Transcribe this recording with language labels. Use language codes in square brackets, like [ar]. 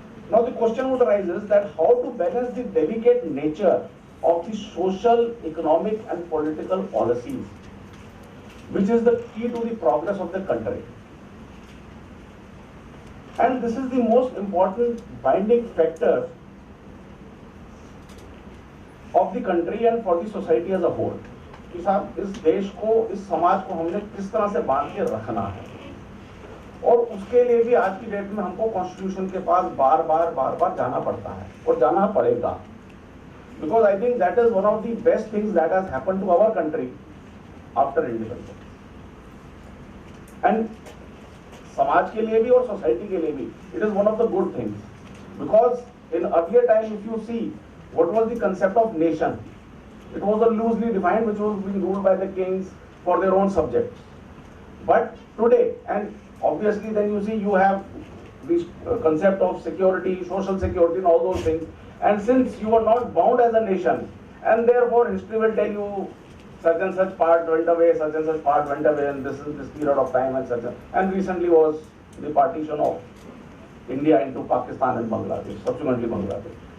[en] Now the question would arise is that how to balance the delicate nature of the social, economic and political policies, which is the key to the progress of the country. And this is the most important binding factor of the country and for the society as a whole. [hi] कि साहब इस देश को, इस समाज को हमने किस तरह से बांध के रखना है, और उसके लिए भी आज की डेट में हमको कॉन्स्टिट्यूशन के पास बार बार जाना पड़ता है और जाना पड़ेगा, [en] because I think that is one of the best things that has happened to our country after independence, and [hi] समाज के लिए भी [en] और सोसाइटी के लिए भी it is one of the good things, because in earlier time if you see what was the concept of nation, it was a loosely defined, which was being ruled by the kings for their own subjects. But today, and obviously then you see you have this concept of security, social security and all those things, and since you are not bound as a nation, and therefore history will tell you such and such part went away, such and such part went away, and this is this period of time and such, and recently was the partition of India into Pakistan and Bangladesh, subsequently Bangladesh,